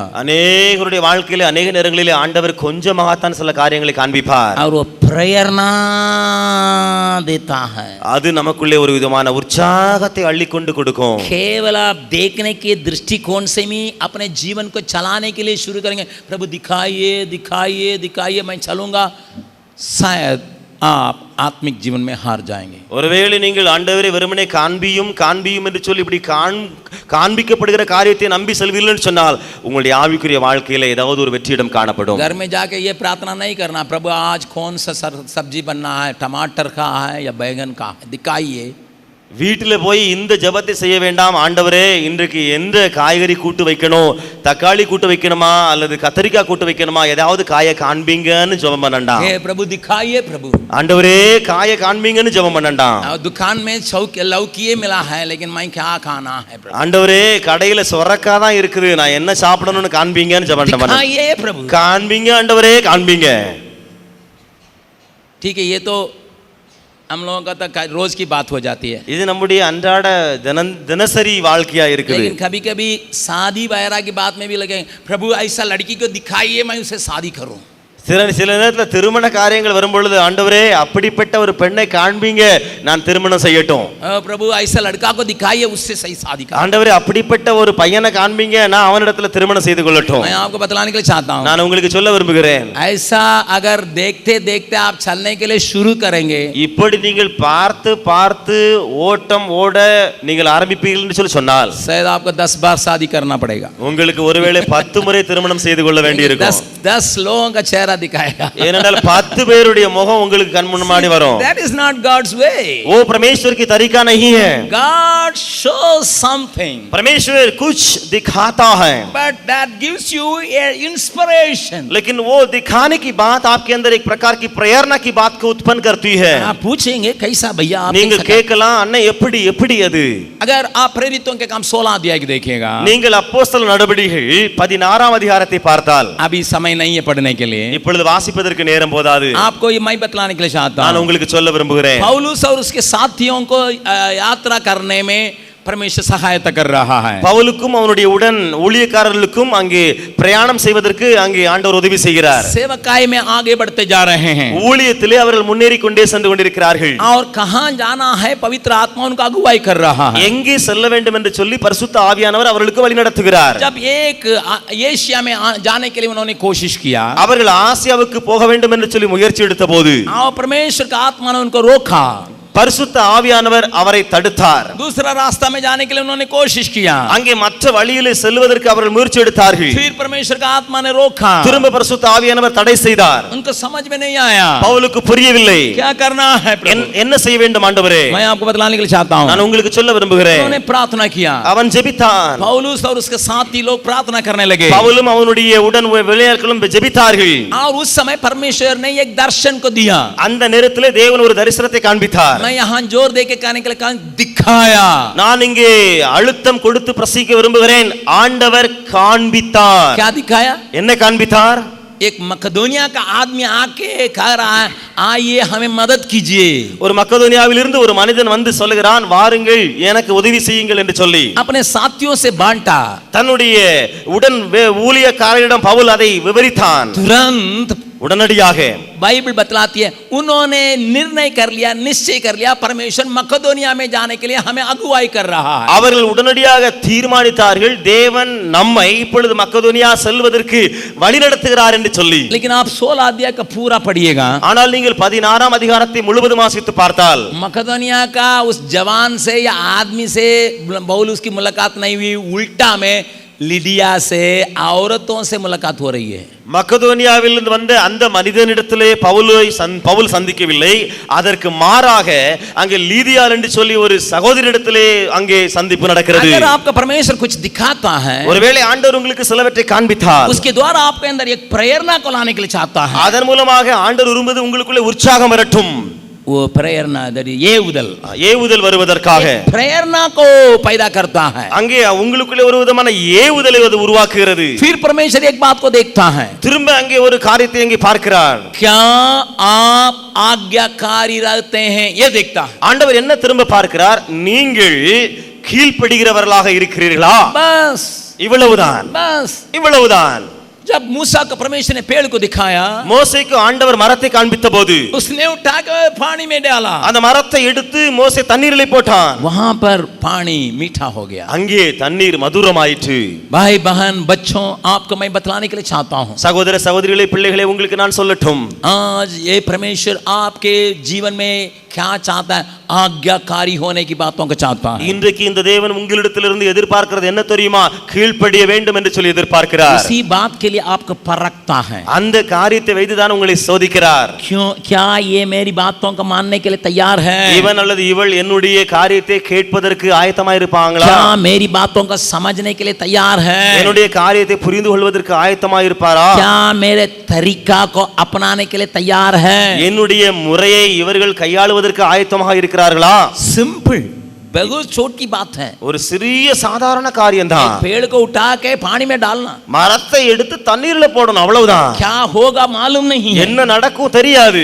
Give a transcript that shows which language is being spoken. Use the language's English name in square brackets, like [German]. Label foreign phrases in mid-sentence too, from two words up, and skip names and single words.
[Tamil] அநேகருடைய வாழ்க்கையிலே अनेक நேரங்களிலே ஆண்டவர் கொஞ்சமாகத்தான் சில காரியங்களை காண்பிப்பார். [Hindi] और वो प्रेरणा देता है. [Tamil] அது நமக்குள்ளே ஒரு விதமான உற்சாகத்தை அள்ளிக்கொண்டு கொடுக்கும். [Hindi] केवल आप देखने के दृष्टिकोण से ही अपने जीवन को चलाने के लिए शुरू करेंगे, प्रभु दिखाइए दिखाइए दिखाइए मैं चलूंगा, शायद आप आत्मिक जीवन में हार जाएंगे. [Tamil] ஒருவேளை நீங்கள் ஆண்டவரை வெறுமனே காண்பியும் காண்பியும் என்று சொல்லி இப்படி காண்பிக்கப்படுகிற காரியத்தை நம்பி செல்வீர்கள் சொன்னால் உங்களுடைய ஆவிக்குரிய வாழ்க்கையில ஏதாவது ஒரு வெற்றியிடம் காணப்படும். [Hindi] घर में जाके ये प्रार्थना नहीं करना, प्रभु आज कौन सा सब्जी बनना है, टमाटर का है या बैगन का है, दिखाइए. [Tamil] வீட்டில் போய் இந்த ஜெபத்தை செய்ய வேண்டாம். ஆண்டவரே இன்றைக்கு எந்த காய்கறி கூட்டு வைக்கணும், தக்காளி கூட்டு வைக்கணுமா அல்லது கத்தரிக்காய் கூட்டு வைக்கணுமா, ஏதாவது காயை காண்பீங்கன்னு ஜெபம் பண்ணண்டாம். [Hindi] हे प्रभु दिखाइए प्रभु. [Tamil] ஆண்டவரே காயை காண்பீங்கன்னு ஜெபம் பண்ணண்டாம். [Hindi] दुकान में लौकी मिला है लेकिन मैं क्या खाना है प्रभु. [Tamil] ஆண்டவரே கடையில சொரக்கா தான் இருக்குது, நான் என்ன சாப்பிடணும்னு காண்பீங்கன்னு ஜெபம் பண்ணேன். [Hindi] दिखाइए प्रभु. [Tamil] காண்பீங்க ஆண்டவரே காண்பீங்க. [Hindi] ठीक है, ये तो हम लोगों का तो रोज की बात हो जाती है. [Tamil] இது நம்முடைய அன்றாட தினசரி வாழ்க்கையா இருக்குது. [Hindi] लेकिन कभी कभी शादी वगैरह की बात में भी लगे, प्रभु ऐसा लड़की को दिखाइए मैं उसे शादी करूं. [Tamil] சில நேரத்தில் திருமண காரியங்கள் வரும்பொழுது ஆண்டவரே அப்படிப்பட்ட ஒரு பெண்ணை காண்பீங்க, நான் திருமணம் செய்யட்டும். [Hindi] प्रभु ऐसा लड़का को दिखाइए उससे सही शादी करूं. [Tamil] ஆண்டவரே அப்படிப்பட்ட ஒரு பையனை காண்பீங்க, நான் அவனிடத்துல திருமணம் செய்து கொள்ளட்டும். [Hindi] मैं आपको बतलाने के लिए चाहता हूं, [Tamil] நான் உங்களுக்கு சொல்ல விரும்புகிறேன். [Hindi] ऐसा अगर देखते देखते आप चलने के लिए शुरू करेंगे, [Tamil] இப்படி நீங்கள் பார்த்து பார்த்து ஓட்டம் ஓட நீங்கள் ஆரம்பிப்பீர்கள் என்று சொல்லி சொன்னால் [Hindi] शायद आपको 10 बार शादी करना पड़ेगा. [Tamil] உங்களுக்கு ஒருவேளை 10 முறை திருமணம் செய்து கொள்ள வேண்டியிருக்கும். [Hindi] 10 लोगों का चेहरा दिखाएगा. [Tamil] ஏனென்றால் 10 பேருடைய முகம் உங்களுக்கு கண் முன்னாடி வரும். [English] That is not God's way. [Hindi] वो परमेश्वर की तरीका नहीं है. [English] God shows something, [Hindi] परमेश्वर कुछ दिखाता है, [English] but that gives you an inspiration. [Hindi] लेकिन वो दिखाने की बात आपके अंदर एक प्रकार की प्रेरणा की बात को उत्पन्न करती है. आप पूछेंगे कैसा भैया, आप [Tamil] நீங்கள் கேட்கலாம், அண்ணா எப்படி எப்படி அது? [Hindi] अगर आप प्रेरितों के काम 16 अध्याय की देखिएगा, [Tamil] நீங்கள் அப்போஸ்தலர் நடபடிகள் 16 அதிகாரத்தை பார்த்தால், [Hindi] अभी समय नहीं है पढ़ने के लिए, [Tamil] இப்பொழுது வாசிப்பதற்கு நேரம் போதாது. [Hindi] आपको ये मैं बतलाने के लिए चाहता [Tamil] நான் [Hindi] हूं. [Tamil] உங்களுக்கு சொல்ல விரும்புகிறேன். [Hindi] पौलुस और उसके साथियों को यात्रा करने में परमेश्वर सहायता कर रहा है. [Tamil] பவுலுக்கும் அவனுடைய உடன் ஊழியக்காரர்களுக்கும் அங்கே பிரயாணம் செய்வதற்கு அங்கே ஆண்டவர் உதவி செய்கிறார். [Hindi] सेवकाई में आगे बढ़ते जा रहे हैं. [Tamil] ஊழியத்திலே அவர்கள் முன்னேறி கொண்டே சென்று கொண்டிருக்கிறார்கள். [Hindi] और कहां जाना है पवित्र आत्मा उनका अगुवाई कर रहा है. [Tamil] எங்கே செல்ல வேண்டும் என்று சொல்லி பரிசுத்த ஆவியானவர் அவர்களுக்கு வழி நடத்துகிறார். [Hindi] जब एक एशिया में जाने के लिए उन्होंने कोशिश किया, [Tamil] அவர்கள் ஆசியாவுக்கு போக வேண்டும் என்று சொல்லி முயற்சி எடுத்தபோது [Hindi] और परमेश्वर का आत्मा ने उनको रोका. [Tamil] பரிசுத்த ஆவியானவர் அவரை தடுத்தார். [Hindi] दूसरा रास्ता में जाने के लिए उन्होंने कोशिश किया, [Tamil] அங்கே மற்ற வழியிலே செல்வதற்கு அவர்கள் முயற்சி எடுத்தார்கள். [Hindi] फिर परमेश्वर का आत्मा ने रोका, [Tamil] திரும்ப பரிசுத்த ஆவியானவர் தடை செய்தார். [Hindi] उनको समझ में नहीं आया [Tamil] பவுலுக்கு புரியவில்லை, [Hindi] क्या करना है प्रभु. [Tamil] என்ன செய்ய வேண்டும் ஆண்டவரே? [Hindi] मैं आपको बतलाने के लिए चाहता हूं. [Tamil] நான் உங்களுக்கு சொல்ல விரும்புகிறேன். [Hindi] उन्होंने प्रार्थना किया, [Tamil] அவன் ஜெபித்தான். [Hindi] पौलुस और उसके साथी लोग प्रार्थना करने लगे, [Tamil] பவுலும் அவனுடைய உடன் விளையாட்களும் ஜெபித்தார்கள். [Hindi] और उस समय परमेश्वर ने एक दर्शन को दिया. [Tamil] அந்த நேரத்திலே தேவன் ஒரு தரிசனத்தை காண்பித்தார். [Hindi] मैं यहाँ जोर दे के कहने के लिए कहा, दिखाया. [Tamil] நான் இங்கே அழுத்தம் கொடுத்து பிரசங்கிக்க விரும்புகிறேன். ஆண்டவர் காண்பித்தார். [Hindi] क्या दिखाया? [Tamil] என்ன காண்பித்தார்? [Hindi] एक मकदोनिया का आदमी आके कह रहा है, आइए हमें मदद कीजिए. [Tamil] ஒரு மக்கதோனியாவிலிருந்து ஒரு மனிதன் வந்து சொல்லுகிறான், வாருங்கள் எனக்கு உதவி செய்யுங்கள் என்று சொல்லி [Hindi] अपने साथियों से बांटा. [Tamil] தன்னுடைய உடன் ஊழியக்காரரிடம் பவுல் அதை விவரித்தான். [Hindi] तुरंत [Tamil] உடனடியாக [Hindi] बाइबल बतलाती है, उन्होंने निर्णय कर लिया, निश्चय कर लिया, परमेश्वर मकदोनिया में जाने के लिए हमें अगुवाई कर रहा है. [Tamil] அவர்கள் உடனடியாக தீர்மானித்தார்கள், தேவன் நம்மை இப்பொழுது மக்கதோனியா செல்வதற்கு வழிநடத்துகிறார் என்று சொல்லி. [Hindi] लेकिन आप 16 अध्याय का पूरा पढ़िएगा, [Tamil] ஆனால் நீங்கள் 16 அதிகாரத்தை முழுவதும் வாசித்து பார்த்தால் [Hindi] मकदोनिया का उस जवान से या आदमी से पौलुस की मुलाकात नहीं हुई, उल्टा में लिडिया से औरतों से मुलाकात हो रही है. [Tamil] மக்கதோனியாவிலிருந்து வந்த அந்த மனிதனிடத்திலே பவுல் சந்திக்கவில்லை, அதற்கு மாறாக அங்கே லீதியாள் என்று சொல்லி ஒரு சகோதரியிடத்திலே அங்கே சந்திப்பு நடக்கிறது. [Hindi] अगर आपका परमेश्वर कुछ दिखाता है, [Tamil] ஒருவேளை ஆண்டவர் உங்களுக்கு சிலவற்றை காண்பித்தார், [Hindi] उसके द्वारा आपके अंदर एक प्रेरणा को लाने के लिए चाहता है, [Tamil] அதன் மூலமாக ஆண்டவர் விரும்புவது உங்களுக்குள்ளே உற்சாகம் வரட்டும். [Hindi] वो प्रेरणा ஏவுதல் [Tamil] ஏவுதல் வருவதற்காக [Hindi] प्रेरणा को पैदा करता है. [Tamil] அங்கே உங்களுக்குள்ளே ஒரு விதமான ஏவுதலை அது உருவாக்குகிறது. [Hindi] फिर परमेश्वर एक बात को देखता है. [Tamil] திரும்ப அங்கே ஒரு காரியத்தை அங்கே பார்க்கிறார். [Hindi] क्या आप आज्ञाकारी रहते हैं ये देखता है. [Tamil] ஆண்டவர் என்ன திரும்ப பார்க்கிறார்? நீங்கள் கீழ்ப்படிகிறவர்களாக இருக்கிறீர்களா? [Hindi] बस [Tamil] இவ்வளவுதான். [Hindi] बस. [Tamil] இவ்வளவுதான். [Hindi] जब मूसा को परमेश्वर ने पेड़ को दिखाया, [Tamil] மோசேக்கு ஆண்டவர் மரத்தை காண்பித்த போது [Hindi] उसने उठाकर पानी में डाला. [Tamil] அந்த மரத்தை எடுத்து மோசே தண்ணீரிலே போட்டான். [Hindi] वहां पर पानी मीठा हो गया. [Tamil] அங்கே தண்ணீர் மதுரமாயிற்று. [Hindi] भाई बहन बच्चों, आपको मैं बतलाने के लिए चाहता हूं. [Tamil] சகோதர சகோதரிகளே, பிள்ளைகளே, உங்களுக்கு நான் சொல்லட்டும். [Hindi] आज ये परमेश्वर आपके जीवन में क्या चाहता है? आज्ञाकारी होने की बातों को चाहता है. [Tamil] இன்றைக்கு இந்த தேவன் உங்களிடத்திலிருந்து எதிர்பார்க்கிறது என்ன தெரியுமா? கீழ்ப்படிய வேண்டும் என்று சொல்லி எதிர்பார்க்கிறார். [Hindi] इसी बात के लिए आपको परखता है. [Tamil] அந்த காரியத்தை வைத்துதான் உங்களை சோதிக்கிறார். [Hindi] क्यों? क्या ये मेरी बातों को मानने के लिए तैयार है? [Tamil] இவன் அல்லது இவள் என்னுடைய காரியத்தை கேட்பதற்கு ஆயத்தமாய் இருப்பாங்களா? [Hindi] क्या मेरी बातों को समझने के लिए तैयार है? [Tamil] என்னுடைய காரியத்தை புரிந்து கொள்வதற்கு ஆயத்தமாய் இருப்பாரா? [Hindi] क्या मेरे तरीका को अपनाने के लिए तैयार है? [Tamil] என்னுடைய முறையை இவர்கள் கையாளுவதற்கு ஆயத்தமாக இருக்கிறார்களா? [Hindi] सिंपल, बहुत छोटी बात है. [Tamil] ஒரு சிறிய சாதாரண காரியம் தான். [Hindi] पेड़ को उठा के पानी में डालना. [Tamil] மரத்தை எடுத்து தண்ணீர்ல போடணும், அவ்வளவுதான். [Hindi] क्या होगा मालूम नहीं है. [Tamil] என்ன நடக்கும் தெரியாது.